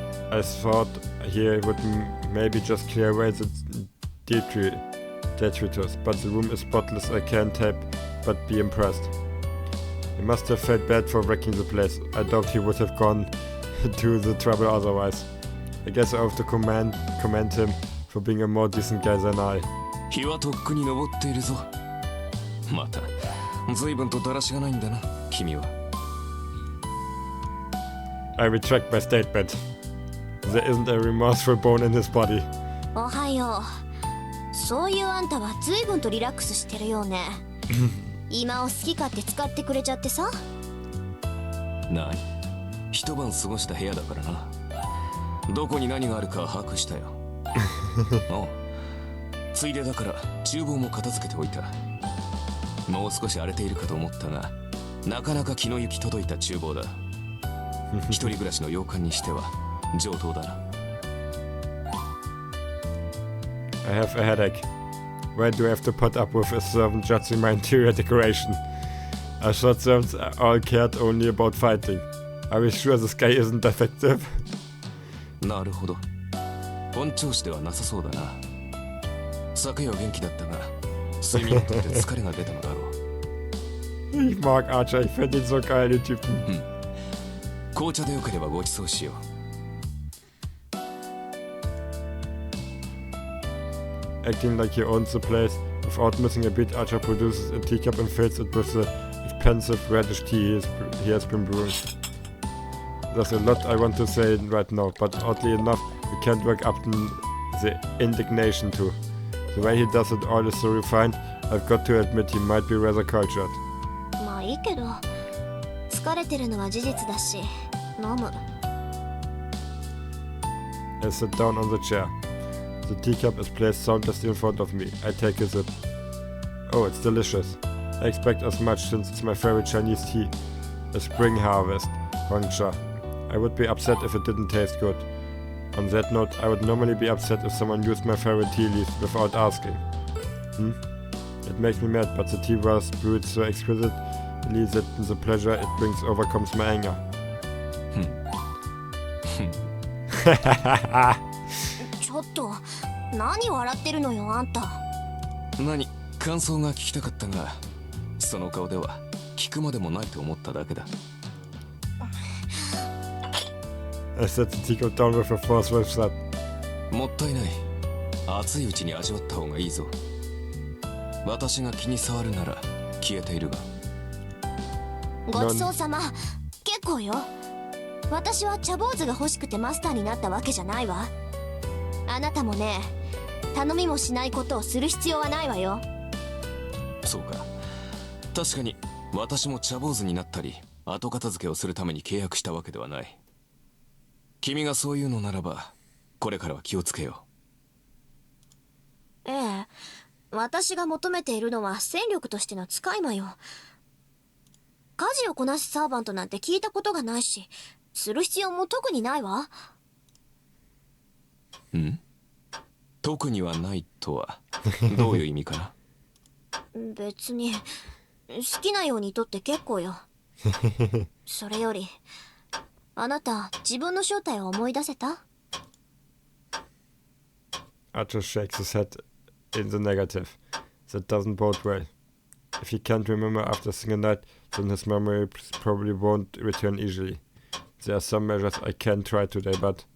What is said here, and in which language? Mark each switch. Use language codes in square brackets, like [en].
[en] I thought he would maybe just clear away the detritus, but the room is spotless. I can't help but be impressed. He must have felt bad for wrecking the place. I doubt he would have gone to the trouble otherwise. I guess I have to commend him for being a more decent guy than I. [ja] 日はとっくに昇っているぞ。また随分とだらしがないんだな、君は。 [en] I retract my statement. There isn't a remorseful bone in his body. [ja] おはよう。そういうあんたは随分とリラックスしてるよね。今を好き勝手使ってくれちゃってさ。なに、一晩過ごした部屋だからな。どこに何があるか把握したよ。おう、ついでだから厨房も片付けておいた。もう少し荒れているかと思ったが、なかなか気の行き届いた厨房だ。一人暮らしの洋館にしては上等だな。 [en] I have a headache. Why do I have to put up with a servant judging my interior decoration? I thought servants all cared only about fighting. Are we sure this guy isn't defective? [ja] なるほど。本調子ではなさそうだな。昨夜は元気だったが、睡眠をとって疲れが出たのだろう。 [de] Ich mag Archer, ich finde ihn so geil, den Typen. [ja] 紅茶でよければごちそうしよう。 [en] Acting like he owns the place, without missing a beat, Archer produces a teacup and fills it with the expensive reddish tea he has been brewing. There's a lot I want to say right now, but oddly enough, we can't work up the indignation to. The way he does it all is so refined, I've got to admit he might be rather cultured. [ja] まあいいけど、疲れてるのは事実だし、飲む。 [en] I sit down on the chair. The teacup is placed soundlessly in front of me. I take a sip. Oh, it's delicious. I expect as much since it's my favorite Chinese tea. A spring harvest, Hongcha. I would be upset if it didn't taste good. On that note, I would normally be upset if someone used my favorite tea leaves without asking. It makes me mad, but the tea was brewed so exquisitely that the pleasure it brings overcomes my anger. [ja] ちょっと、何笑ってるのよ、あんた。何、感想が聞きたかったが、その顔では聞くまでもないと思っただけだ。 [en] I set the teacup down with a forceful slap. [ja] もったいない。熱いうちに味わった方がいいぞ。私が気に障るなら消えているが。ごちそうさま。結構よ。私は茶坊主が欲しくてマスターになったわけじゃないわ。あなたもね、頼みもしないことをする必要はないわよ。そうか。確かに私も茶坊主になったり後片付けをするために契約したわけではない。君がそういうのならばこれからは気をつけよう。ええ、私が求めているのは戦力としての使い魔よ。家事をこなすサーバントなんて聞いたことがないし、する必要も特にないわ。ん？特にはないとはどういう意味かな？別に好きなようにとって結構よ。それよりあなた自分の正体を思い出せた？ [en] Archer shakes his head in the negative. That doesn't bode well. If he can't remember after a single night, then his memory probably won't return easily. There are some measures I can try today, but...